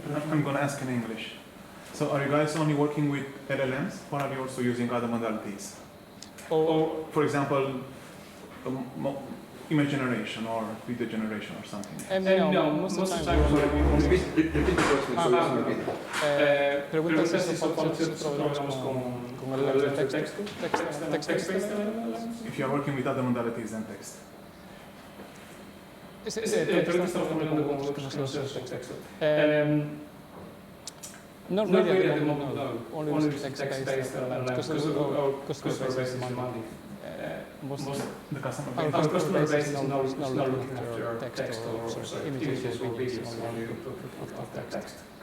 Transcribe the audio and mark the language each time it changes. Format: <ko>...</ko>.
<en>I'm going to ask in English. So are you guys only working with LLMs, or are you also using other modalities? Or for example, image generation or video generation or something. No, most of the time we only... Repeat the question, so let's repeat.</en> <es>Preguntas si trabajamos con el texto, text-based LLMs.</es> <en>If you are working with other modalities than text.</en> <es>Preguntas trabajando con texto.</es> <en>Not really at the moment, no. Only with text-based LLMs, because our customer base is demanding. Most The customer our base. customer base is not looking after text or images or videos, only of text.</en>